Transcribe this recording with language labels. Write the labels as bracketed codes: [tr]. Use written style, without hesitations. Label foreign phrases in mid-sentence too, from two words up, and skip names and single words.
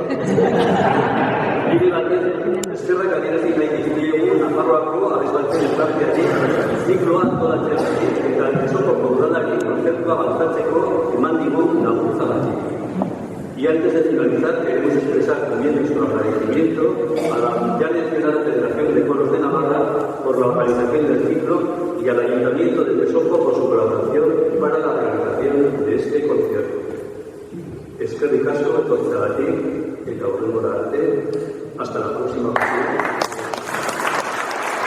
[eu] Mire batek eskerrak adierazi nahi dizkiegu Nafarroako abeslaritzen elkarteari zikloa antolatzeratik eta Lesotoko udalari kontzertua gauzatzeko eman digun laguntzagatik. [es] Y antes de finalizar, queremos expresar también nuestro agradecimiento a la ya mencionada Federación de Coros de Navarra por la organización del ciclo y al Ayuntamiento de Lesoco por su colaboración para la realización de este concierto. [eu] Eskerrik asko etortzeagatik eta hurrengora arte. [es] Hasta la próxima ocasión.